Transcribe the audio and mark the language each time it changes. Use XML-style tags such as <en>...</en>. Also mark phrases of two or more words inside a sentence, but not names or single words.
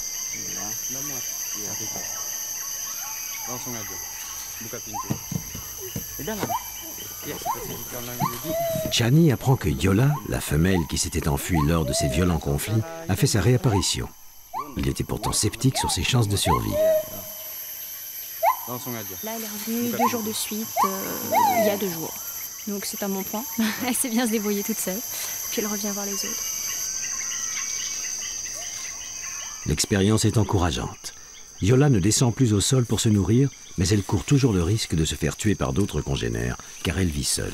<id>Langsung aja. Buka pintu. Di dalam. Ya, seperti di dalam jadi.</id> <fr>Chani apprend que Yola, la femelle qui s'était enfuie lors de ces violents conflits, a fait sa réapparition. Il était pourtant sceptique sur ses chances de survie.</fr> <id>Langsung aja.</id> <fr>Là, elle est revenue 2 jours de suite, il y a 2 jours. Donc c'est un bon point. Elle sait bien se débrouiller toute seule. Puis elle revient voir les autres. L'expérience est encourageante. Yola ne descend plus au sol pour se nourrir, mais elle court toujours le risque de se faire tuer par d'autres congénères, car elle vit seule.</fr>